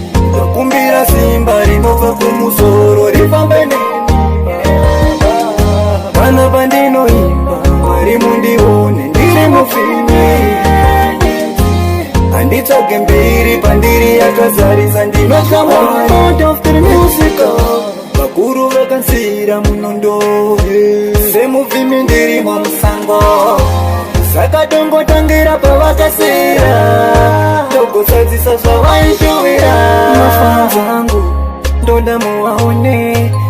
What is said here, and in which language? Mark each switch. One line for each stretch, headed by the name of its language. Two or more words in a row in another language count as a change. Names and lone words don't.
Shona: Ndakumbira simba rinobva kumusoro, rifambe neni. Pana pandinoimba, Mwari mundione, ndiri mufimi. Handitsvage mbiri pandiri yakazarisa, ndinotya Mwari.
English: God of the music,
Shona: vakuru vakansira munondo. Semuvhimi ndiri musango. Saka tongotangira pavakasira. Togosadzisa zvavaishuwira. Mafans angu, ndoda muvaone.